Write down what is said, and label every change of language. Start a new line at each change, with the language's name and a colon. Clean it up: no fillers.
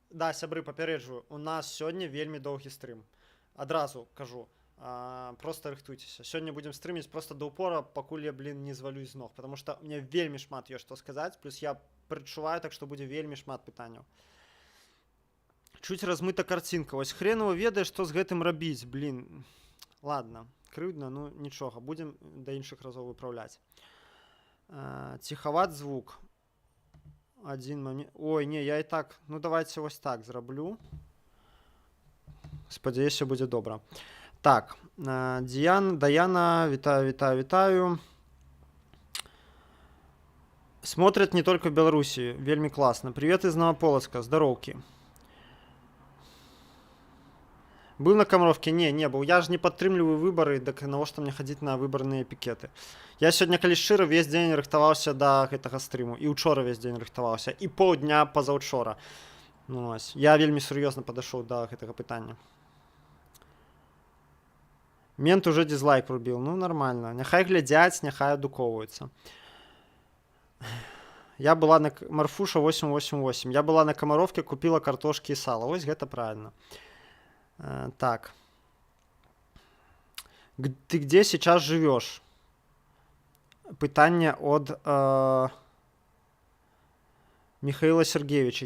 Russian: Да, сябры, попереджу, у нас сегодня вельми долгий стрим. Одразу кажу. Просто рыхтуйтесь. Сегодня будем стримить просто до упора, покуль я, блин, не звалюсь з ног. Потому что мне вельми шмат есть что сказать. Плюс я причуваю, так что будет вельми шмат пытаний. Чуть размыта картинка.
Belarusian: Вось хрен его ведае, што з гэтым рабіць, блин. Ладно, крыўдна, ну нічога, будем да іншых разоў выпраўляць. Ціхават звук. Один момент. Ой, не, я і так, ну давайте вось так зраблю. Спадзяюся, будзе добра. Так, Даяна, вітаю.
Russian: Смотрят не только в Беларуси, вельми классно. Привет из Новополоцка, здоровки. Был на Камаровке? Не был. Я же не падтрымліваю выборы, так навошта мне ходить на выборные пикеты.
Belarusian: Я сегодня, калі шчыра, весь день рыхтаваўся до гэтага стрыму. І учора весь день рыхтаваўся. І паўдня пазаўчора. Ну, ось. Я вельмі сур'ёзна падышоў до гэтага пытання.
Russian: Мент уже дизлайк рубил.
Belarusian: Ну, нормально. Няхай глядяць, няхай адукоўваюцца.
Russian: Я была на Марфуша 888. Я была на Камаровке, купила картошки и сало. Ось гэта правильно. Так. Ты где сейчас живешь? Пытание от Михаила Сергеевича.